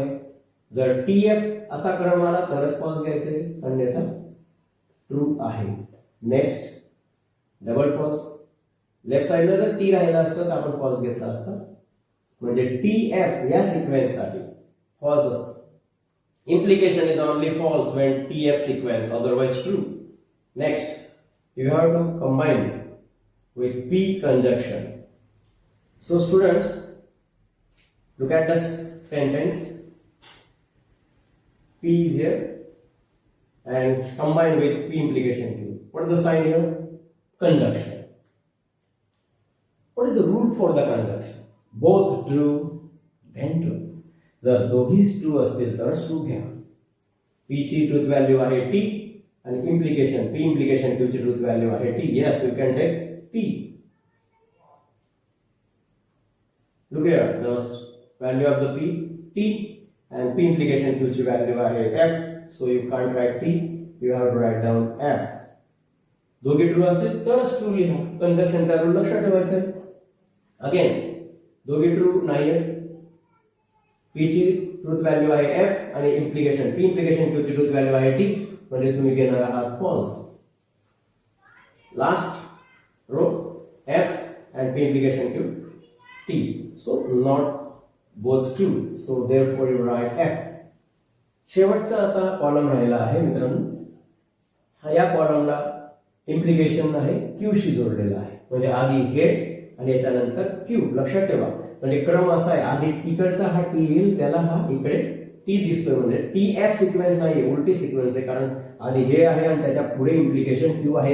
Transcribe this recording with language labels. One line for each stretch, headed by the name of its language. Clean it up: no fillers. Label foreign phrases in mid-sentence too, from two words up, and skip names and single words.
Marathi: जर TF असा क्रम आला तरच फॉल्स घ्यायचे, अन्यथा ट्रू आहे.
English: next double false. left sideला
Marathi: जर T राहिला असतं तर आपण फॉल्स घेतला असता, म्हणजे TF या सिक्वेन्स साठी फॉल्स असतो.
English: Implication is only false when TF sequence, otherwise true. Next, you have to combine with P conjunction. So students, look at this sentence. P is here and combine with P implication Q. What is the sign here? Conjunction. What is the rule for the conjunction? Both true, then true.
Marathi: जर दोघीच ट्रू असतील तरच ट्रू घ्या. P ची
English: truth value
Marathi: आहे T आणि
English: implication P implication Q
Marathi: ची
English: truth value
Marathi: आहे T.
English: Yes, we can take T. Look here, the value of the P, T, and P implication Q
Marathi: ची value आहे
English: F. So you can't write T, you have to write down F.
Marathi: दोघे ट्रू असतील तरच ट्रू लिहा.
English: conjunctionचा rule
Marathi: लक्षात ठेवायचा. अगेन दोघे ट्रू नाहीये. P ची
English: truth value
Marathi: आहे F आणि
English: implication P implication Q
Marathi: ची
English: truth value
Marathi: आहे T, म्हणजे तुम्ही घेणार आहात फॉल्स.
English: लास्ट row F and P implication Q T. So not both true. So therefore you write F.
Marathi: शेवटचा आता कॉलम राहिला आहे मित्रांनो. हा या कॉलमला implication आहे Q शी जोडलेला आहे, म्हणजे आधी हे आणि याच्यानंतर Q. लक्षात ठेवा, म्हणजे क्रम असा आहे, आधी इकडचा हा T येईल, त्याला हा इकडे T दिसतोय, म्हणजे TF सिक्वेन्स नाही, उलटी सिक्वेन्स आहे, कारण आधी हे आहे आणि त्याच्या पुढे implication Q आहे.